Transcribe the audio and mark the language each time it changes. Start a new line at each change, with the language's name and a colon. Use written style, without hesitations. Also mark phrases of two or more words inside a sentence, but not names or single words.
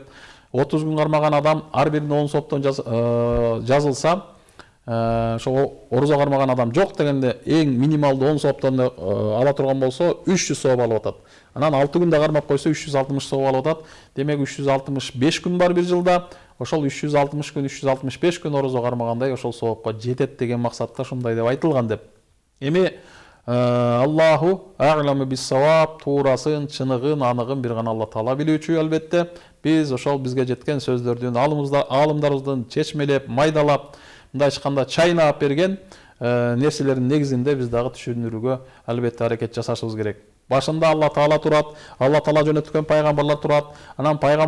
Kyrgyz: 30 күн кармаган адам ар бирине 10 сооптон жазылса, ошо орозо кармаган адам жок дегенде эң минималдуу 10 сооптон ала турган болсо 300 сооп алып атат. Анан 6 күндө кармап койсо 360 сооп алып атат. Демек 365 күн бар бир жылда. Ошол 360 күн, 365 күн орозо кармагандай ошол соопко жетет деген максатта ушундай деп айтылган деп.
Arabic: Эми الله أعلم بالصواب,
Kyrgyz: туурасын, чыныгын, аныгын бир гана Алла Таала билүүчү албетте. Биз ошол бизге жеткен сөздөрдүн алымдарыбыздын чечмелеп, майдалап, мындай айтканда чайнап берген нерселердин негизинде биз дагы түшүндүрүүгө албетте аракет жасашыбыз керек. Башында Алла Таала турат, Алла Таала жөнөткөн пайгамбарлар турат.